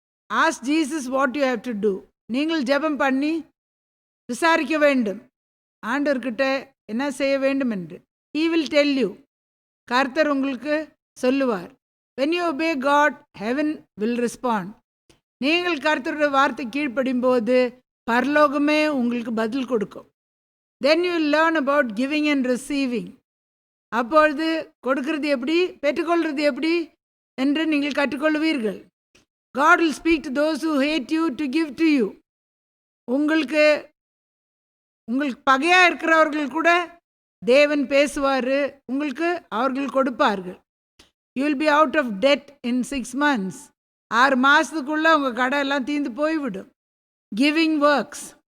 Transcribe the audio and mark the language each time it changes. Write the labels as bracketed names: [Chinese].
[English] Ask Jesus what you have to do. [Tamil] நீங்கள் ஜெபம் பண்ணி விசாரிக்க வேண்டும் ஆண்டவர்கிட்ட என்ன செய்ய வேண்டும் என்று. [English] He will tell you. [Tamil] கர்த்தர் உங்களுக்கு சொல்லுவார். [English] When you obey God, heaven will respond. [Tamil] நீங்கள் கர்த்தருடைய வார்த்தை கீழ்ப்படியும் போது பரலோகமே உங்களுக்கு பதில் கொடுக்கும். [English] Then you will learn about giving and receiving. [Tamil] அப்பொழுது கொடுக்கிறது எப்படி, பெற்றுக்கொள்வது எப்படி என்று நீங்கள் கற்றுக்கொள்வீர்கள். [English] God will speak to those who hate you to give to you. [Tamil] உங்களுக்கு பகையாக இருக்கிறவர்கள் கூட தேவன் பேசுவார், உங்களுக்கு அவர்கள் கொடுப்பார்கள். [English] You will be out of debt in 6 months. [Tamil] 6 மாதத்துக்குள்ளே உங்கள் கடை எல்லாம் தீர்ந்து போய்விடும். [English] Giving works.